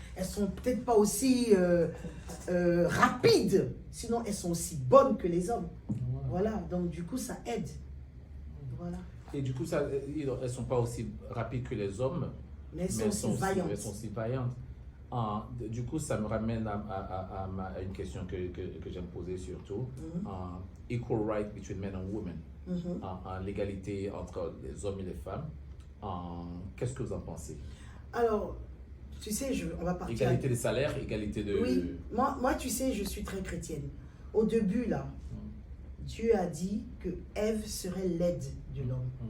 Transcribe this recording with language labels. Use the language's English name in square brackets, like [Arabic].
[French] Elles sont peut-être pas aussi rapides, sinon elles sont aussi bonnes que les hommes. Voilà, donc du coup, ça aide. Voilà. Et du coup, ça, elles ne sont pas aussi rapides que les hommes, mais elles sont aussi vaillantes. Elles sont aussi vaillantes. Du coup, ça me ramène à une question que j'aime poser surtout. [English] Equal right between men and women. [French] L'égalité entre les hommes et les femmes. Qu'est-ce que vous en pensez? Alors, tu sais, on va partir... Égalité des salaires, égalité de... Oui, moi, tu sais, je suis très chrétienne. Au début, là, Dieu a dit que Ève serait l'aide de l'homme.